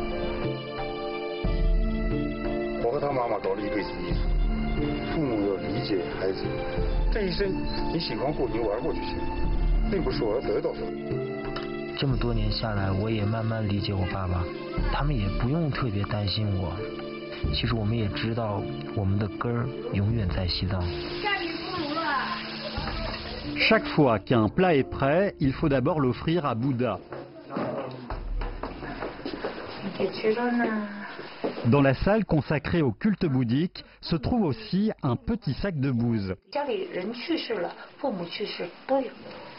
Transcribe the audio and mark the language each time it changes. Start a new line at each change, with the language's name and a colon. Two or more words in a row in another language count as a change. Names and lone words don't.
Chinese: 我和他妈妈搞了一辈子艺术，父母要理解孩子，这一生你喜欢过，你玩过就行，并不是我要得到什么。这么多年下来，我也慢慢理解我爸爸，他们也不用特别担心我。其实我们也知道，我们的根儿永远在西藏。
French: Chaque fois qu'un plat est prêt, il faut d'abord l'offrir à Bouddha. Dans la salle consacrée au culte bouddhique se trouve aussi un petit sac de bouse.